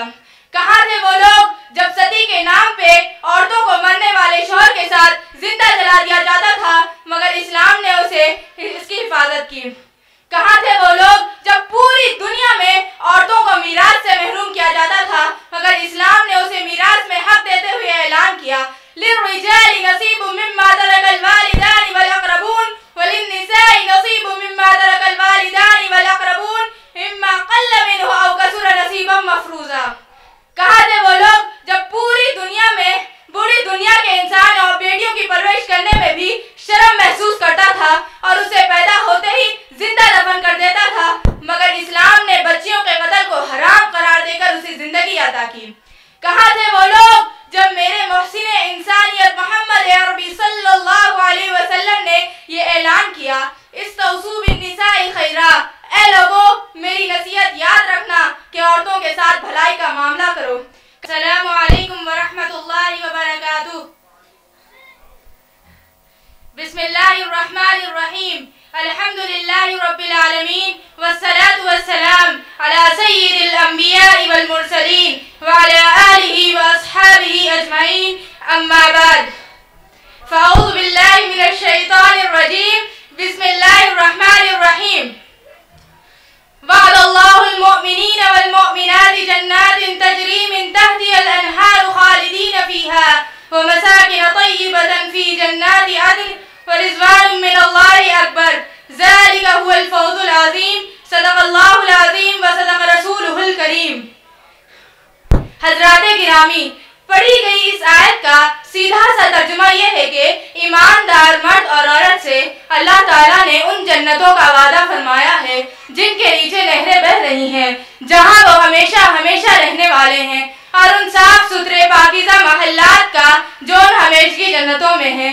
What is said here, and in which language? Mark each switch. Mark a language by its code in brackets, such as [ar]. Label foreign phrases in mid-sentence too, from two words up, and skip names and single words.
[ur] کہاں تھے وہ لوگ جب ستی کے نام پہ عورتوں کو مرنے والے شوہر کے ساتھ زندہ جلا دیا جاتا تھا مگر اسلام نے اسے اس کی حفاظت کی? کہاں تھے وہ لوگ جب پوری دنیا میں عورتوں کو میراث سے محروم کیا جاتا تھا مگر اسلام نے اسے میراث میں حق دیتے ہوئے اعلان کیا, [ar] للرجال نصيب مما ترك الوالدان والأقربون وللنساء نصيب مما ترك الوالدان والأقربون مما قل منه أو كثر نصيبا مفروضا. [ur] کہاں تھے وہ لوگ جب پوری دنیا میں پوری دنیا کے انسان اور بیٹیوں کی پرورش کرنے میں بھی شرم محسوس کرتا تھا اور اسے پیدا ہوتے ہی زندہ دفن کر دیتا تھا مگر اسلام نے بچیوں کے قتل کو حرام قرار دے کر اسے زندگی عطا کی? کہاں تھے وہ لوگ جب میرے محسنِ انسانیت محمد عربی [ar] صلى الله عليه وسلم [ur] نے یہ اعلان کیا, [ar] استوصوا بالنساء خيرا, [ur] اے لوگو میری نصیحت یاد رکھنا کہ عورتوں کے ساتھ بھلائی کا معاملہ کرو. [ar] السلام عليكم ورحمة الله وبركاته. بسم الله الرحمن الرحيم، الحمد لله رب العالمين والصلاة والسلام على سيد الأنبياء والمرسلين وعلى آله وأصحابه أجمعين، أما بعد. فأعوذ بالله من الشيطان الرجيم، بسم الله الرحمن الرحيم. وعد الله المؤمنين والمؤمنات جنات تجري من تحتها الأنهار خالدين فيها ومساكن طيبة في جنات عدن ورضوان من الله أكبر، ذلك هو الفوز العظيم، صدق الله العظيم وصدق رسوله الكريم. [ur] حضراتِ گرامی، پڑھی گئی اس آیت کا سیدھا سا ترجمہ یہ ہے کہ ایماندار مرد اور عورت سے اللہ تعالیٰ نے ان جنتوں کا وعدہ فرمایا ہے جن کے نیچے نہریں بہہ رہی ہیں، جہاں وہ ہمیشہ ہمیشہ رہنے والے ہیں، اور ان صاف ستھرے پاکیزہ محلات کا جو ہمیشگی جنتوں میں ہے.